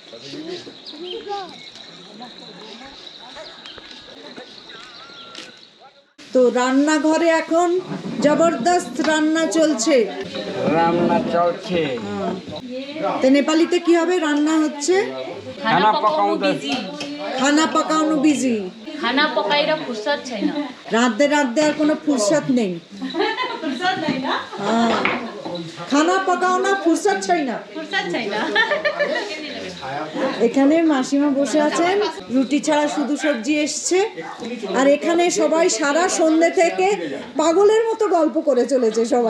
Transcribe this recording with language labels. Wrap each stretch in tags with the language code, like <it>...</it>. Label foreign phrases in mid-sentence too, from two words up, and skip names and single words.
<bn>তো রান্নাঘরে এখন জবরদস্ত রান্না চলছে। তো নেপালিতে কি হবে? রান্না হচ্ছে, খানা পাকানো বিজি।</bn> <ne>खाना पकाएर फुर्सद छैन।</ne> <bn>রাঁধতে রাঁধতে আর কোনো ফুরসত নেই। খানা পাকাও না, ফুরসত চাই না। এখানে মাসিমা বসে আছেন, রুটি ছাড়া শুধু সবজি এসছে। আর এখানে সবাই সারা সন্ধ্যে থেকে পাগলের মতো গল্প করে চলেছে সবাই।</bn>